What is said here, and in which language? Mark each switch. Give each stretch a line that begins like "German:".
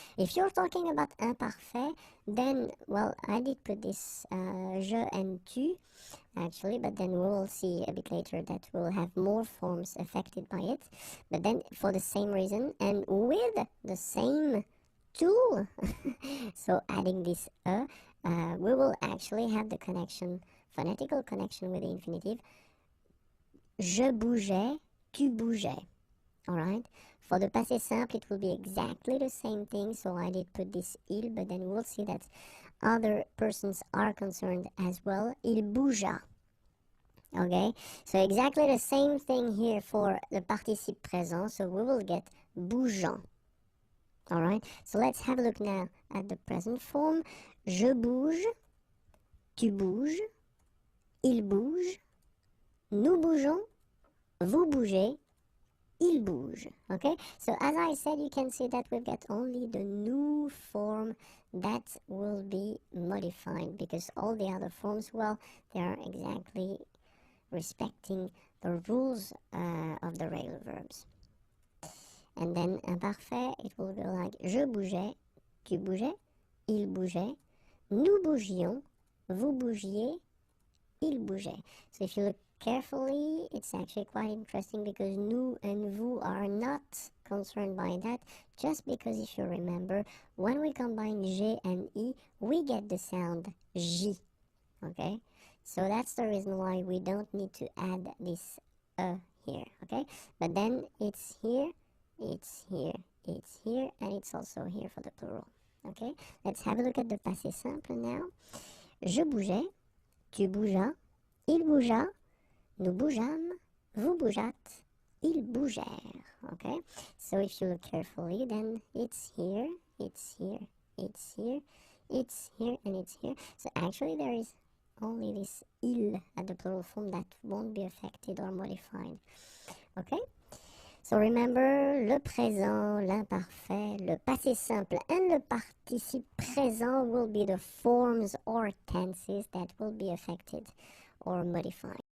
English: If you're talking about imparfait, then, well, I did put this je and tu, actually, but then we will see a bit later that we'll have more forms affected by it, but then for the same reason and with the same tool. So adding this we will actually have the connection, phonetical connection with the infinitive.
French: Je bougeais, tu bougeais.
English: Alright, for the passé simple it will be exactly the same thing, so I did put this il, but then we'll see that other persons are concerned as well.
French: Il bougea.
English: Okay, so exactly the same thing here for the participe présent, so we will get bougeant. Alright, so let's have a look now at the present form.
French: Je bouge, tu bouges, il bouge, nous bougeons, vous bougez, il bouge.
English: Okay, so as I said, you can see that we've got only the new form that will be modified, because all the other forms, well, they are exactly respecting the rules of the regular verbs. And then imparfait, it will go like
French: je bougeais, tu bougeais, il bougeait, nous bougions, vous bougiez, il bougeait.
English: So if you look carefully, it's actually quite interesting, because nous and vous are not concerned by that, just because if you remember, when we combine G and I, we get the sound J. Okay? So that's the reason why we don't need to add this here. Okay? But then it's here, it's here, it's here, and it's also here for the plural. Okay? Let's have a look at the passé simple now.
French: Je bougeais, tu bougeas, il bougea, nous bougeâmes, vous bougeâtes, ils bougèrent.
English: Okay? So if you look carefully, then it's here, it's here, it's here, it's here, and it's here. So actually there is only this il at the plural form that won't be affected or modified. Okay? So remember, le présent, l'imparfait, le passé simple, and the participe présent will be the forms or tenses that will be affected or modified.